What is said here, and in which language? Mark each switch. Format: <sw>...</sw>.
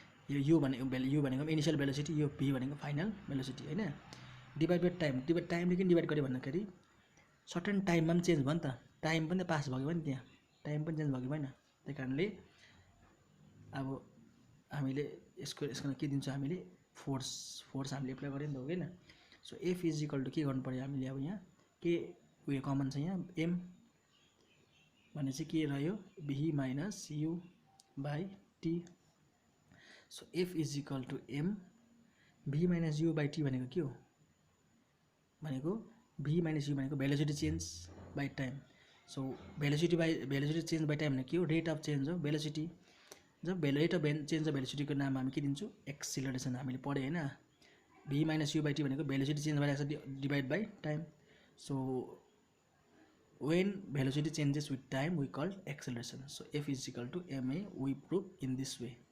<ne>यो यु भनेको initial velocity, यो भी भनेको फाइनल भेलोसिटी हैन?</ne> <en>divide by time,</en> <ne>टाइमले किन डिभाइड गर्यो भन्दाखेरि सर्टेन टाइममा पनि चेन्ज भयो नि त। टाइम पनि त पास भयो नि, त्यहाँ टाइम पनि चेन्ज भएको भएन। त्यही कारणले अब हामीले यसको के दिन्छौँ, हामीले फोर्स हामीले एप्लाई गऱ्यो नि त। होइन?</ne> <en>so F is equal to</en> <ne>के गर्नु पऱ्यो हामीले, अब यहाँ के उयो कमन छ, यहाँ एम भने चाहिँ के रह्यो, भी minus you by T.</ne> <en>so F is equal to m,</en> <ne>V minus you by T भनेको के हो, भनेको भी माइनस यु भनेको velocity change by time. So velocity change by time भनेको के हो, रेट अफ चेन्ज हो, velocity. Job rate of change of भेलोसिटीको नाम हामी के दिन्छौँ, एक्सिलरेसन। हामीले पढ्यो होइन, भी माइनस यु बाई टी भनेको भेलोसिटी चेन्ज भइरहेको छ divide by time.</ne> <en>So when velocity changes with time we call acceleration. So f is equal to ma we prove in this way.</en>